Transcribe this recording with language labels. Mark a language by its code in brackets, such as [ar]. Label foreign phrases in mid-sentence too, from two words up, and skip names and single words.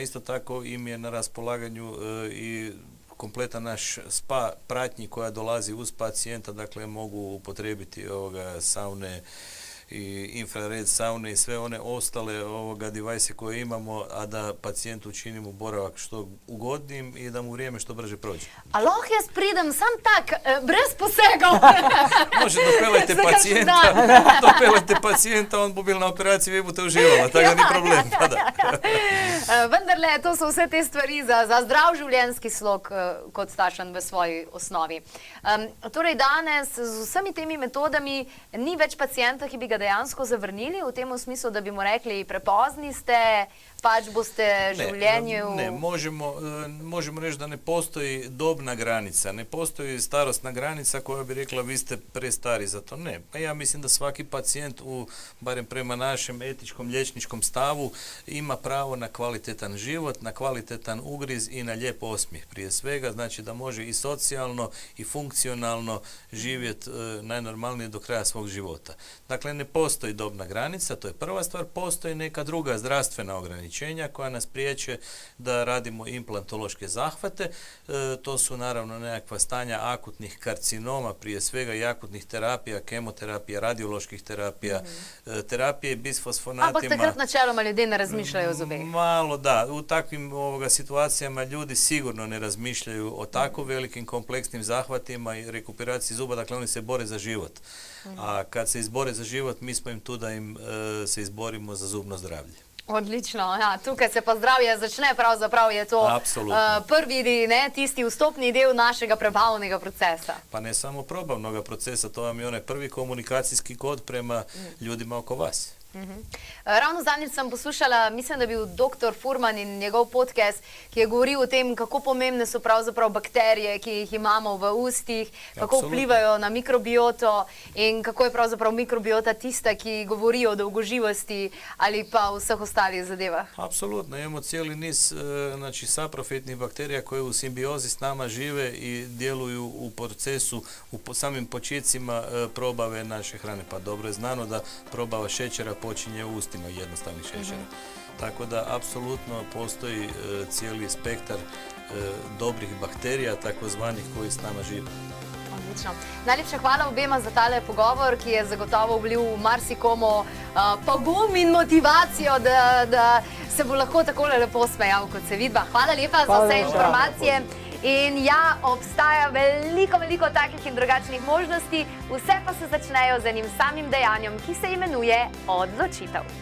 [hr] Isto tako im je na raspolaganju i kompletan naš spa pratnji koja dolazi uz pacijenta, dakle mogu upotrijebiti saune i infrared saune i sve one ostale devajse koje imamo, a da pacijentu učinimo boravak što ugodnijim i da mu vrijeme što brže prođe. [sl] A lahko jaz pridem sam tak, brez posegov? Može, dopeljajte pacijenta, on bo bil na operaciji, vi boste uživala, tako da ni problem. Vendarle, to so vse te stvari za zdrav življenjski slog kot takšen v svoji osnovi. Torej danes z vsemi temi metodami ni več pacijenta, ki bi ga dejansko zavrnili v tem smislu, da bi mu rekli, prepozni ste, pač boste življenju... [hr] Ne, možemo reći da ne postoji dobna granica, ne postoji starostna granica koja bi rekla vi ste prestari za to. Ne, pa ja mislim da svaki pacijent, barem prema našem etičkom liječničkom stavu, ima pravo na kvalitetan život, na kvalitetan ugriz i na lijep osmijeh prije svega, znači da može i socijalno i funkcionalno živjeti najnormalnije do kraja svog života. Dakle, ne postoji dobna granica, to je prva stvar, postoji neka druga zdravstvena ograničenja koja nas priječe da radimo implantološke zahvate. To su naravno nekakva stanja akutnih karcinoma, prije svega i akutnih terapija, kemoterapija, radioloških terapija, terapije bisfosfonatima. [sl] Ampak takrat načeloma ljudje ne razmišljaju o zobeh. [hr] Malo da, u takvim situacijama ljudi sigurno ne razmišljaju o tako velikim kompleksnim zahvatima i rekuperaciji zuba, dakle oni se bore za život. A kad se izbore za život, mi smo im tu da im se izborimo za zubno zdravlje. [sl] Odlično, ja, tukaj se pa zdravje začne, pravzaprav je to prvi, tisti vstopni del našega prebavnega procesa. [hr] Pa ne samo probavnog procesa, to vam je onaj prvi komunikacijski kod prema ljudima oko vas. [sl] Ravno zadnjič sem poslušala, mislim, da je bil dr. Furman in njegov podcast, ki je govoril o tem, kako pomembne so pravzaprav bakterije, ki jih imamo v ustih, kako vplivajo na mikrobioto in kako je pravzaprav mikrobiota tista, ki govori o dolgoživosti ali pa o vseh ostalih zadevah. [hr] Apsolutno, imamo cijeli niz saprofitnih bakterija koje u simbiozi s nama žive i djeluju u procesu, u samim počecima probave naše hrane. Pa dobro je znano da probava šećera počinje u ustima jednostavnih šećera. Tako da, apsolutno postoji cijeli spektar dobrih bakterija, takozvanih, koji s nama žive. [sl] Odlično. Najlepša hvala obema za tale pogovor, ki je zagotovo vlil marsikomu pogum in motivacijo, da se bo lahko takole lepo smejal, kot se vidva. Hvala lepa za vse informacije. In ja, obstaja veliko takih in drugačnih možnosti, vse pa se začnejo z enim samim dejanjem, ki se imenuje odločitev.